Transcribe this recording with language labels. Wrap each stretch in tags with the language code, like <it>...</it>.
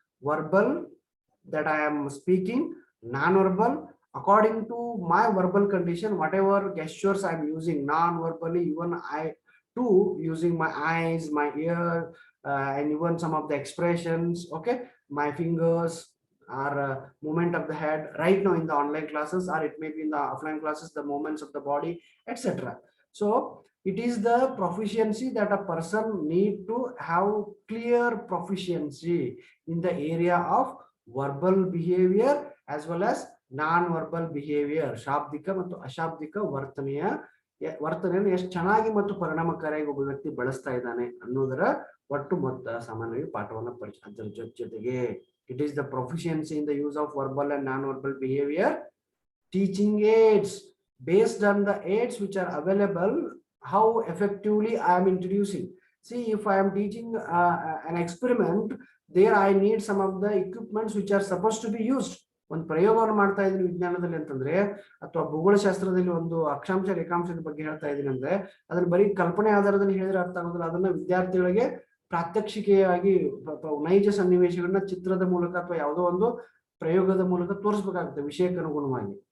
<en>Verbal, that I am speaking, non-verbal, according to my verbal condition, whatever gestures I'm using non-verbally, even I too using my eyes, my ear, and even some of the expressions, okay, my fingers or movement of the head right now in the online classes, or it may be in the offline classes, the movements of the body, etc. So it is the proficiency that a person need to have clear proficiency in the area of verbal behavior as well as non-verbal behavior.</en> <kn>ಶಾಬ್ದಿಕ ಮತ್ತು ಅಶಾಬ್ದಿಕ ವರ್ತನೆಯನ್ನು ಎಷ್ಟು ಚೆನ್ನಾಗಿ ಮತ್ತು ಪರಿಣಾಮಕಾರಿಯಾಗಿ ಒಬ್ಬ ವ್ಯಕ್ತಿ ಬಳಸ್ತಾ ಇದ್ದಾನೆ ಅನ್ನೋದರ ಒಟ್ಟು ಮೊತ್ತ ಸಾಮಾನ್ಯವಾಗಿ ಪಾಠವನ್ನು ಪರಿಚಯ. ಅದರ ಜೊತೆಗೆ</kn> <en>it is the proficiency in the use of verbal and non-verbal behavior, teaching aids based on the aids which are available, how effectively I am introducing. See, if I am teaching an experiment, there I need some of the equipments which are supposed to be used.</en> <kn>ಒಂದು ಪ್ರಯೋಗವನ್ನು ಮಾಡ್ತಾ ಇದ್ದೀನಿ ವಿಜ್ಞಾನದಲ್ಲಿ ಅಂತಂದ್ರೆ, ಅಥವಾ ಭೂಗೋಳಶಾಸ್ತ್ರದಲ್ಲಿ ಒಂದು ಅಕ್ಷಾಂಶ ರೇಖಾಂಶದ ಬಗ್ಗೆ ಹೇಳ್ತಾ ಇದ್ದೀನಿ ಅಂದ್ರೆ ಅದನ್ನ ಬರೀ ಕಲ್ಪನೆ ಆಧಾರದಲ್ಲಿ ಹೇಳಿದ್ರೆ ಅರ್ಥ ಆಗೋದಿಲ್ಲ. ಅದನ್ನ ವಿದ್ಯಾರ್ಥಿಗಳಿಗೆ ಪ್ರಾತ್ಯಕ್ಷಿಕೆಯಾಗಿ ನೈಜ ಸನ್ನಿವೇಶಗಳನ್ನ ಚಿತ್ರದ ಮೂಲಕ ಅಥವಾ ಯಾವುದೋ ಒಂದು ಪ್ರಯೋಗದ ಮೂಲಕ ತೋರಿಸಬೇಕಾಗುತ್ತೆ ವಿಷಯಕ್ಕೆ ಅನುಗುಣವಾಗಿ.</kn>